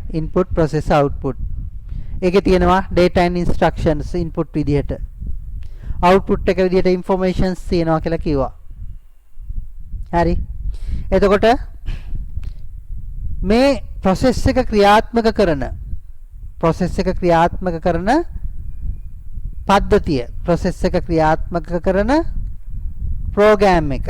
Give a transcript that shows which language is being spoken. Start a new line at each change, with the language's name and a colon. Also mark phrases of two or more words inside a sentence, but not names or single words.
English: Input, process, output.
Sinhala: ඒකේ තියෙනවා
English: data and instructions input
Sinhala: විදිහට. output එක විදිහට informations තියෙනවා කියලා කිව්වා. හරි. එතකොට මේ process එක ක්‍රියාත්මක කරන පද්ධතිය, process එක ක්‍රියාත්මක කරන program එක.